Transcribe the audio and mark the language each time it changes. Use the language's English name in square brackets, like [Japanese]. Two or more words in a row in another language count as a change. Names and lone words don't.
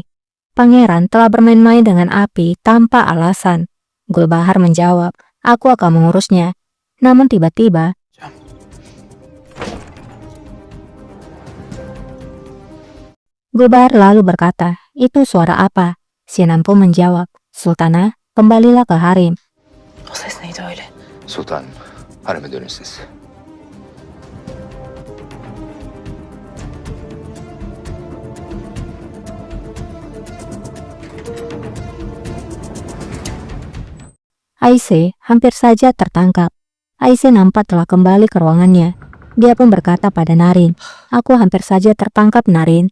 [Indonesian] Pangeran telah bermain-main dengan api tanpa alasan. Gulbahar menjawab, aku akan mengurusnya. Namun tiba-tiba, Gulbahar lalu berkata, itu suara apa? Sinan pun menjawab, Sultanah, kembalilah ke harem. [Turkish] O ses neydi öyle? Sultan, hareme dönün siz. [Indonesian] Aisyah hampir saja tertangkap. Aisyah nampak telah kembali ke ruangannya. Dia pun berkata pada Narin, aku hampir saja tertangkap, Narin.